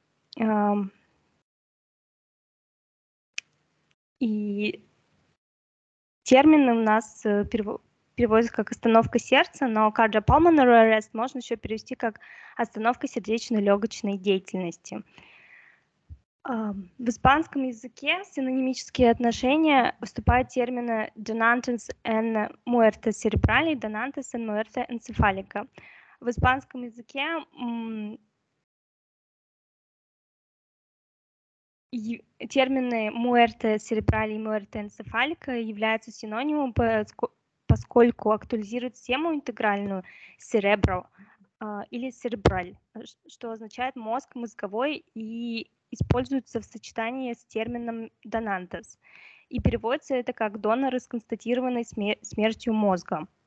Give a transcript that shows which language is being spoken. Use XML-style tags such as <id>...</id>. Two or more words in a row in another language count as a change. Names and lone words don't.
<ru>И термины у нас переводится как остановка сердца, но</ru> <en>cardiopulmonary arrest</en> <ru>можно еще перевести как остановка сердечно-легочной деятельности. В испанском языке синонимические отношения выступают термины</ru> <es>donantes en muerte cerebral</es> <ru>и</ru> <es>donantes en muerte encefálica.</es> <ru>В испанском языке термины</ru> <es>muerte cerebral</es> <ru>и</ru> <es>muerte encefálica</es> <ru>являются синонимом, поскольку актуализируют схему интегральную cerebral или cerebral, что означает мозг, мозговой, и используется в сочетании с термином donantes. И переводится это как доноры с констатированной смертью мозга.</ru>